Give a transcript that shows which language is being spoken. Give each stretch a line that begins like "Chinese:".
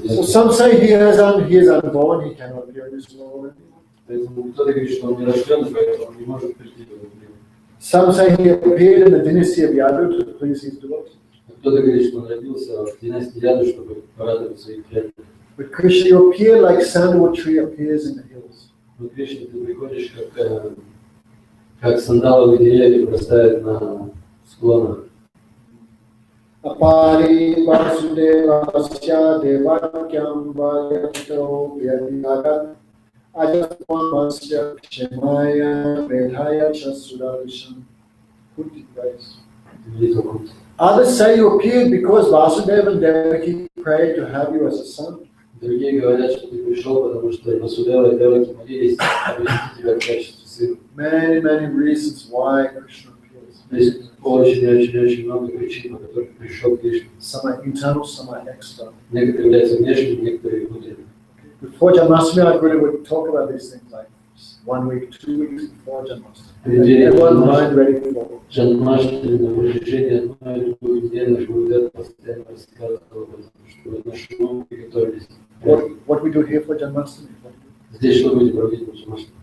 English: So some say he is unborn, he cannot appear in this world.
Russian: Поэтому кто-то говорит, что он не рожден, поэтому он не может прийти в этот мир.
English: Some say he appeared in the dynasty of Yadu to please his devotees.
Russian: Кто-то говорит, что он родился в династии Яду, чтобы порадовать своих преданных.
English: But Krishna, you appear like sandalwood tree appears in the hills.
Russian: Но Кришна, ты приходишь, как сандаловые деревья вырастают на склонах.
Sanskrit: Apari vasudevasya devakyam vayato vyadinagat ajatvamasya kshemaya vedhaya chasudavisham.
English: Kunti writes.
Russian: Великий Кунти.
English: Others say you appeared because Vasudeva and Devaki prayed to have you as a son.
Russian: Другие говорят, что ты пришел, потому что Васудева и Деваки молились обрести тебя в качестве сына.
English: Many reasons why Krishna appears.
Russian: Есть очень много причин, по которым пришел Кришна.
English: Some are internal, some are external.
Russian: Некоторые являются внешними, некоторые внутренними.
English: Before Janmashtami, I would talk about these things like 1 week, 2 weeks before Janmashtami. Everyone mind ready for it.
Russian: Джанмаштами на протяжении одной или двух недель наш Гурудев постоянно рассказывал об этом, чтобы наши умы приготовились.
English: What we do here for Janmashtami?
Russian: Здесь что будете проводить на Джанмаштами?